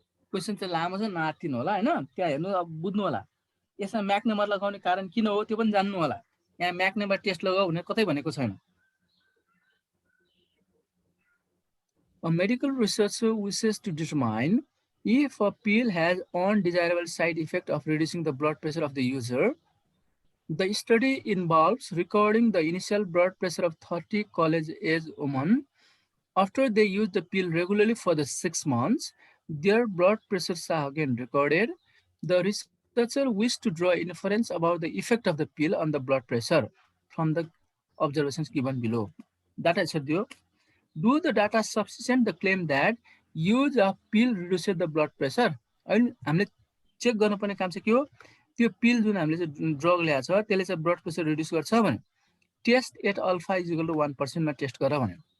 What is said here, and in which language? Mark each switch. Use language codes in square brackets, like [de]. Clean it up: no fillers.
[ne] Question चाहिँ लामो छ, नआत्तिनु होला हैन। त्यहाँ हेर्नु, अब बुझ्नु होला यसमा म्याक नम्बर लगाउने कारण किन हो त्यो पनि जान्नु होला। यहाँ म्याक नम्बर टेस्ट लगाऊ भने कतै भनेको छैन। [en] A medical researcher wishes to determine if a pill has undesirable side effect of reducing the blood pressure of the user. The study involves recording the initial blood pressure of 30 college-age women. After they use the pill regularly for the 6 months, their blood pressures are again recorded. The researcher wished to draw inference about the effect of the pill on the blood pressure from the observations given below. Data is do the data sufficient the claim that use of pill reduces the blood pressure? [ne] अनि हामीले check गर्नुपर्ने काम चाहिँ के हो, त्यो पिल जुन हामीले चाहिँ ड्रग ल्याएको छ त्यसले चाहिँ ब्लड प्रेसर रिड्युस गर्छ भने test at alpha is equal to 1% मा टेस्ट गर भन्यो।